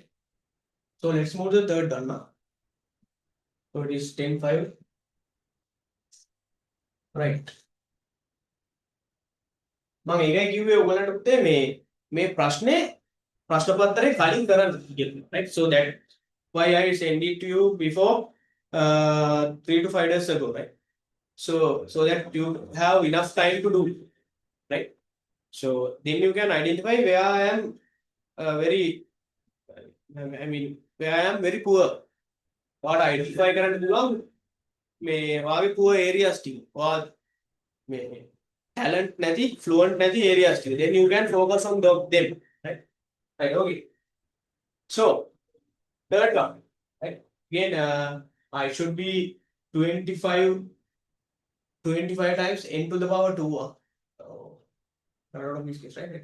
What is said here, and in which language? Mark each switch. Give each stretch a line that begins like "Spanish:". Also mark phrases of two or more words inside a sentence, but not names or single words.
English: So let's move to the third one now. So it is 10-5. Right.
Sinhala: මම ඒකයි කිව්වේ ඔයගලන්ට පුතේ මේ ප්‍රශ්නේ ප්‍රශ්න පත්‍රේ කලින් කරන්න කියලා.
English: Right? So that why I send it to you before 3 to 5 days ago, right? So that you have enough time to do it, right? So then you can identify where I am very I mean where I am very poor. What identify
Sinhala: කරන්න පුළුවන් මේ වාගේ
English: poor areas
Sinhala: ටික. මේ talent නැති fluent නැති areas ටික.
English: Then you can focus on them, right? Right, okay. So third one, right? Again I should be 25 times n to the power 2. So a lot of mistakes, right?